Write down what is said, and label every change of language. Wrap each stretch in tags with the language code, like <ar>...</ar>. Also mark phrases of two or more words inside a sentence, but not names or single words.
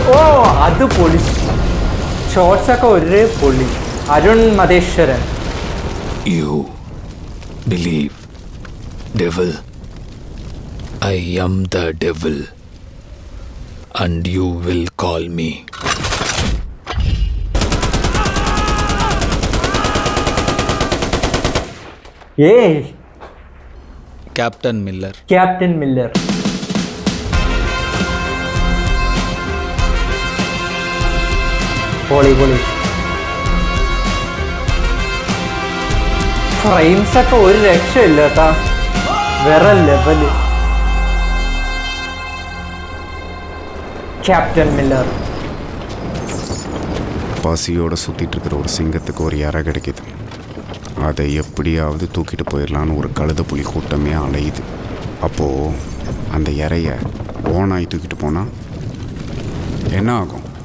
<ml>ഓ അത് പൊളി ഷോർട്സ് ഒക്കെ ഒരേ പൊളി. അരുൺ മതേശ്വരൻ.</ml> <en>You believe, devil. I am the devil, and you will call me. ഏയ്</en> <ml>Captain Miller. ക്യാപ്റ്റൻ മില്ലർ. പൊളി പൊളി. ഫ്രെയിംസ് ഒക്കെ ഒരു രക്ഷയില്ല കേട്ടാ, വേറെ ലെവല്. ക്യാപ്റ്റൻ മില്ലർ.</ml> <ta>பசியோடு சுற்றிட்டு இருக்கிற ஒரு சிங்கத்துக்கு ஒரு இறை கிடைக்கிது. அதை எப்படியாவது தூக்கிட்டு போயிடலான்னு ஒரு கழுத புலி கூட்டமே அலையுது. அப்போது அந்த இறைய ஓனாய் தூக்கிட்டு போனால் என்ன ஆகும்?</ta>